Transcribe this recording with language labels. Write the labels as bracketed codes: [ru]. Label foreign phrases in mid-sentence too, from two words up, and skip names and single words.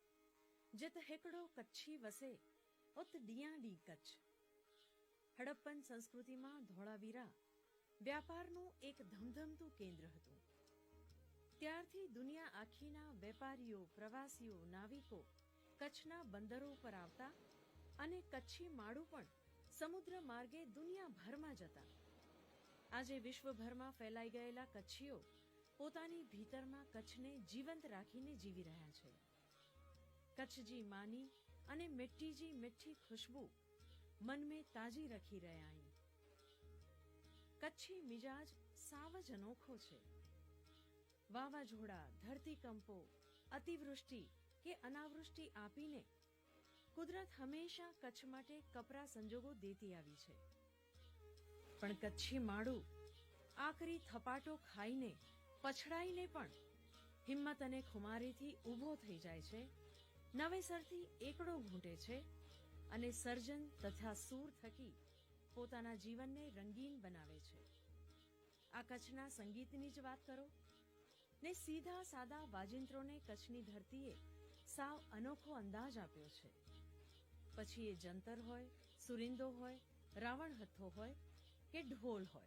[kfr] जित हिकड़ो कच्छी वसे उत डिया डी कच्छ. [gu] હડપ્પન સંસ્કૃતિમાં ધોળાવીરા વ્યાપારનું એક ધમધમતું કેન્દ્ર હતું. ત્યારથી દુનિયા આખીના વેપારીઓ, પ્રવાસીઓ, નાવિકો કચ્છના બંદરો પર આવતા અને કચ્છી માળું પણ સમુદ્ર માર્ગે દુનિયાભરમાં જતા. આજે વિશ્વભરમાં ફેલાઈ ગયેલા કચ્છીઓ પોતાની ભીતરમાં કચ્છને જીવંત રાખીને જીવી રહ્યા છે. [kfr] કચ્છજી માની અને મિટ્ટીજી મીઠી ખુશ્બુ मन में ताजी रखी रहे आई. [gu] કચ્છી મિજાજ સાવ જ અનોખો છે. વાવાઝોડા, ધરતીકંપો, અતિવૃષ્ટિ કે અનાવૃષ્ટિ આપીને કુદરત હંમેશા કચ્છ માટે કપરા સંજોગો દેતી આવી છે. પણ કચ્છી માળૂ આખરી થપાટો ખાઈને પછડાઈને પણ હિંમત અને ખુમારીથી ઊભો થઈ જાય છે. નવેસરથી એકડો ઘૂંટે છે અને સર્જન તથા સૂર થકી પોતાના જીવનને રંગીન બનાવે છે. આ કચ્છના સંગીતની જ વાત કરો ને સીધા સાદા વાજિંત્રોને કચ્છની ધરતીએ સાવ અનોખો અંદાજ આપ્યો છે. પછી એ જંતર હોય, સુરિંદો હોય, રાવણ હથ્થો હોય કે ઢોલ હોય.